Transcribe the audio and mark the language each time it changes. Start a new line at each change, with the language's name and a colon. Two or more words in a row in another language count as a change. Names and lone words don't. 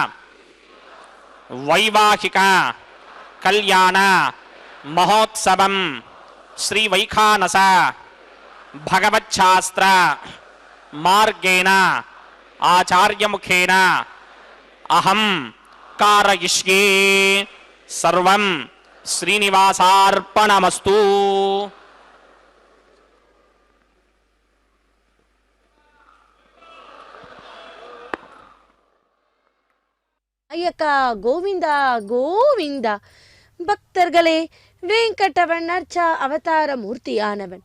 Sanskrit: वैवाहिक कल्याण महोत्सवं श्री वैखानस भगवच्छास्त्र मार्गेण आचार्य मुखेन अहं कारयिष्ये सर्वं श्रीनिवासार्पणमस्तु.
Tamil: ஐயக்கா கோவிந்தா கோவிந்தா. பக்தர்களே, வேங்கடவன் அர்ச்சா அவதார மூர்த்தியானவன்.